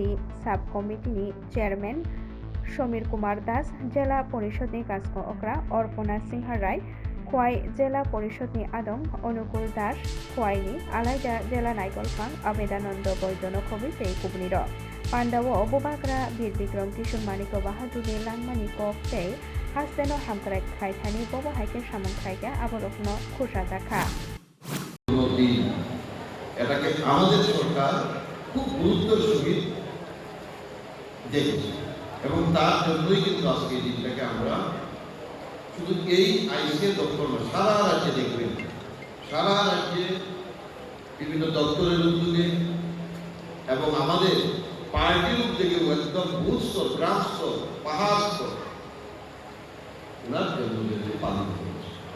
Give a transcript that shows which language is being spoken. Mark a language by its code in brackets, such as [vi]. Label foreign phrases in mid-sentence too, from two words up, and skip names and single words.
[trp] साब कमिटिनि चेयरमैन समीर कुमार दास जिला परिषदनि कास्को अक्रा अर्पणा सिंह राय खुवाई जिला परिषदनि आदम अनुकूल दास खुवाईनि आलायदा जिला नायगलफां आबेदानन्द बैद्यनखबि तै कुबनिर पान्डाव बुबाग्रा बीर बिक्रम किशोर मानिको बाहादुरनि लांमानि कक तै हास्तेनो हामक्राय खायथानि बबो हाइके सामंख्रायगा आबरकनो खुशा जाखा [bn] এটাকে আমাদের সরকার খুব গুরুত্বের সহিত দেখছে এবং তার জন্যই কিন্তু আজকে এই দিনটাকে আমরা শুধু এই আইনকে দপ্তর না সারা রাজ্যে দেখবেন, সারা রাজ্যে বিভিন্ন দপ্তরের উদ্যোগে এবং আমাদের পার্টির উদ্যোগে একদম বুথ স্তর, গ্রাম স্তর, পাহাড় স্তর ওনার জন্মদিনে পালন করছে।